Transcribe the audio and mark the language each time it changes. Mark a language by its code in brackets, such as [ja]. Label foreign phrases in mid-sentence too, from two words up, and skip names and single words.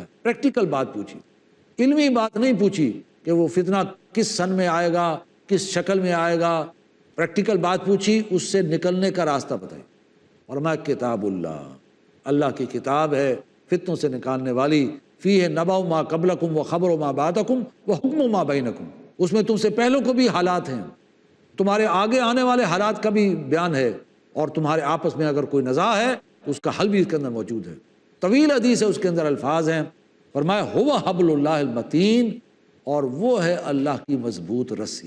[ur] پریکٹیکل بات پوچھی، علمی بات نہیں پوچھی کہ وہ فتنہ کس سن میں آئے گا، کس شکل میں آئے گا، پریکٹیکل بات پوچھی، اس سے نکلنے کا راستہ بتائی۔ فرمایا کتاب اللہ، اللہ کی کتاب ہے فتنوں سے نکالنے والی، [ar] فیہ نبأ ما قبلکم و خبر ما بعدکم و حکم ما بینکم، [ur] اس میں تم سے پہلوں کو بھی حالات ہیں، تمہارے آگے آنے والے حالات کا بھی بیان ہے، اور تمہارے آپس میں اگر کوئی نزاع ہے تو اس کا حل بھی اس کے اندر موجود ہے۔ طویل حدیث ہے، اس کے اندر الفاظ ہیں، فرمایا [ar] ہوا حبل اللہ المتین، [ur] اور وہ ہے اللہ کی مضبوط رسی۔